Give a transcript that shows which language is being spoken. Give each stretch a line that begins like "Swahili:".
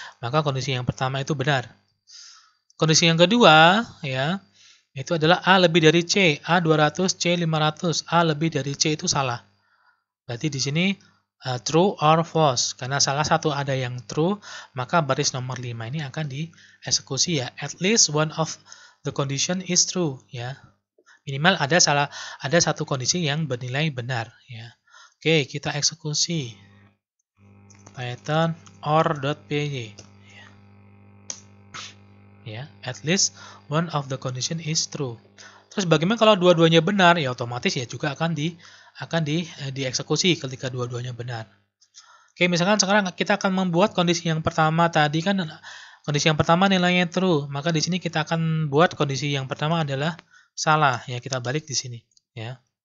Indonesian: Maka kondisi yang pertama itu benar. Kondisi yang kedua ya, itu adalah A lebih dari C. A 200, C 500. A lebih dari C itu salah. Berarti di sini true or false. Karena salah satu ada yang true, maka baris nomor 5 ini akan dieksekusi ya.
English: At least one of the condition is true ya.
Indonesian: Minimal ada satu kondisi yang bernilai benar ya. Oke, kita eksekusi Python or.py ya.
English: At least one of the condition is true.
Indonesian: Terus bagaimana kalau dua-duanya benar? Ya otomatis ya juga akan dieksekusi ketika dua-duanya benar. Oke, misalkan sekarang kita akan membuat kondisi yang pertama tadi kan, kondisi yang pertama nilainya true, maka di sini kita akan buat kondisi yang pertama adalah salah ya, kita balik di sini ya.